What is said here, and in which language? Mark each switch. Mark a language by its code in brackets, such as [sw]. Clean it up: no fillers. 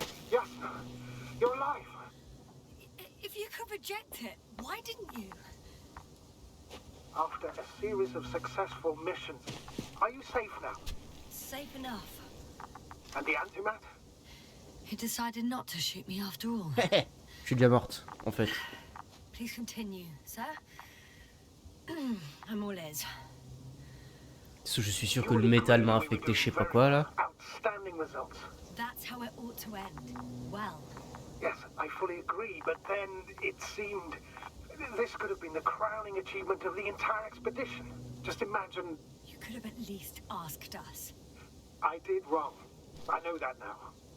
[en] Yes, you're alive. If you could reject it, why didn't you? After a series of successful missions, are you safe now? Safe enough. And the antimat? He decided not to shoot me after all. [fr] Je suis déjà morte, en fait. [en] Please continue, sir. I'm all ears. [fr] Je suis sûr que le métal m'a infecté, je sais pas quoi là. [en] Outstanding results. That's how it ought to end. Well. Yes, I fully agree, but then it seemed this could have been the crowning achievement of the entire expedition. Just imagine. You could have at least asked us. I did wrong. I know that now.